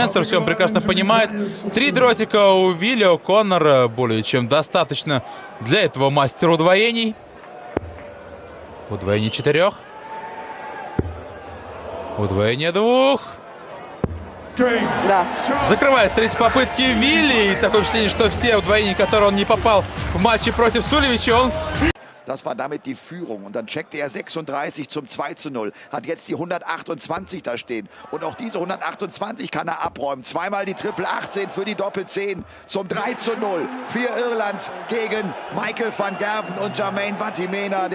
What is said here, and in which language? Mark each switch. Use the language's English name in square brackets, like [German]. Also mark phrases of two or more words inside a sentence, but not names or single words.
[Russian] Менсур все он прекрасно понимает. 3 дротика у Вилли О'Коннор более чем достаточно для этого мастера удвоений. Удвоение 4. Удвоение 2. Да. Закрывает с 3-й попытки Вилли. И такое впечатление, что все удвоения, которые он не попал в матче против Сулевича, он... [German] Das war damit die Führung. Und dann checkte er 36 zum 2:0. Hat jetzt die 128 da stehen. Und auch diese 128 kann er abräumen. Zweimal die Triple 18 für die Doppel 10 zum 3:0 für Irland gegen Michael van Gerven und Jermaine Vatimena.